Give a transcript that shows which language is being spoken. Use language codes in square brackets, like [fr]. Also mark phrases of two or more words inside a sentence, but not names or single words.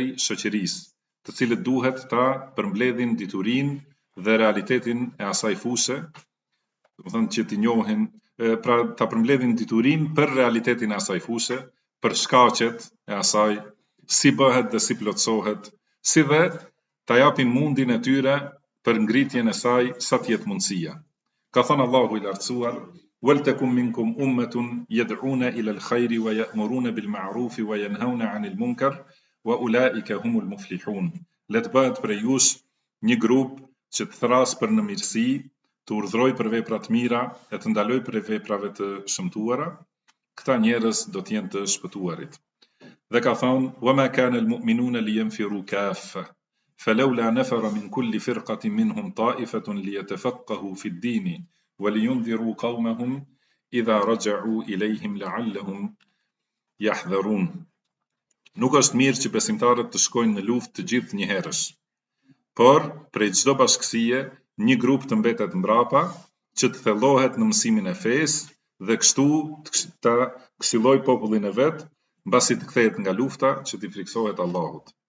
[sq] shoqërisë, të cilët duhet ta përmbledhin diturinë dhe realitetin e asaj fushe, do të thonë që t'i njohin, pra ta përmbledhin diturinë për realitetin e asaj fushe, për shkaqet e asaj, si bëhet dhe si plotësohet, si dhe ta japin mundin e tyre për ngritjen e saj sa të jetë mundësia. Ka thënë Allahu i lartësuar: [ar] "ولتكن منكم أمة يدعون إلى الخير ويأمرون بالمعروف وينهون عن المنكر وأولئك هم المفلحون." [sq] Le të bëhet prej jush një grup që të thras për në mirësi, të urdhroj për vepra të mira e të ndaloj për veprave të shëmtuara, këta njerëz do të jenë të shpëtuarit. Dhe ka thonë: [ar] "وما كان المؤمنون لينفروا كافة فلولا نفر من كل فرقة منهم طائفة ليتفقهوا في الدين ولينذروا قومهم إذا رجعوا إليهم لعلهم يحذرون." [sq] Nuk është mirë që besimtarët të shkojnë në luftë të gjithë njëherësh, por prej çdo bashkësie një grup të mbetet mbrapa, që të thellohet në mësimin e fesë dhe kështu ta këshilloj popullin e vet, mbasi të kthehet nga lufta, që t'i friksohet Allahut.